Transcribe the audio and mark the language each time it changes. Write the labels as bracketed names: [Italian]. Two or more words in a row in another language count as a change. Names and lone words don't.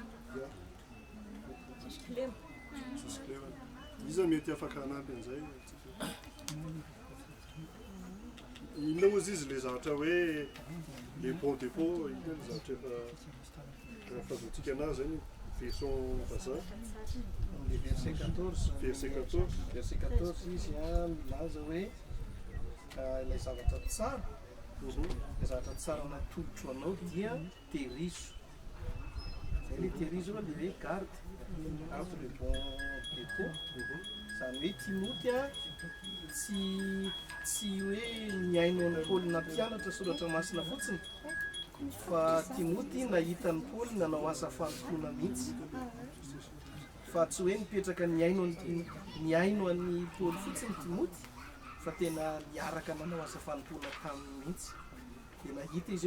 [Malagasy] tsisy clé izy mety afaka anampy an'izay inona ozy izy le zavatra hoe [French] le bon dépôt [Malagasy] ina le zavatra efa fahazoantsika anazy zany version vazaha [French] le verset 14 verset 14 [Malagasy] verset 14 izy milaza hoe ilay zavatra tsara ilay zavatra tsara natolotro anao dia terizo zay le terizo le hoe [French] garde entre le bon dépôt [Malagasy] zany hoe Timoty tsy hoe miaino an'ny Paoly na mpianatra soratra masina fotsiny fa Timoty nahita ny Paoly nanao asa fanompoana mihitsy fa tsy hoe nipetraka miaino an'ny Paoly fotsiny Timoty fa tena miaraka nanao asa fanompoana taminy mihitsy dia nahita izy hoe